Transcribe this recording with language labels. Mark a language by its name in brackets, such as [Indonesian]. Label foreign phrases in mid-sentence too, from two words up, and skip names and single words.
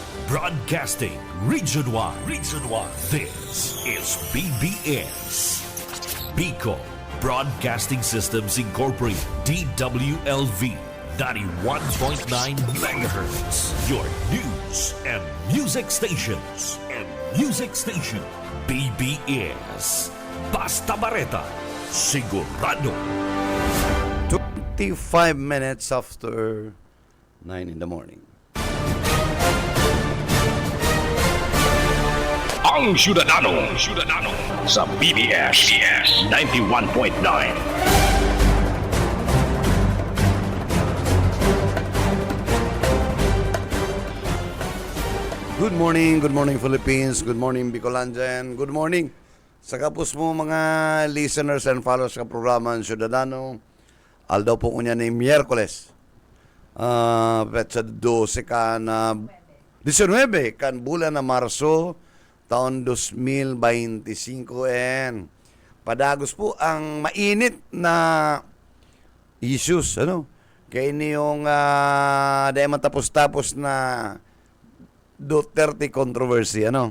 [English] Broadcasting Region 1. Region 1. This is BBS. Bicol Broadcasting Systems Incorporated. DWLV 91.9 megahertz. Your news and music stations. [Bikol] BBS. Basta Bareta. Sigurado. [English] 25 minutes after 9 in the morning. [Bikol] Ang Syudadano sa BBS 91.9. [English] Good morning Philippines, good morning Bicolandian, good morning [Bikol] sa kapos mo mga [English] listeners and followers [Bikol] sa programa ng Syudadano. Aldaw po kunya ni Miyerkules. Petsa 12 kan 19 kan bulan na Marso taon 2025 and padagos po ang mainit na issues kaya niyong dahil matapos-tapos na Duterte controversy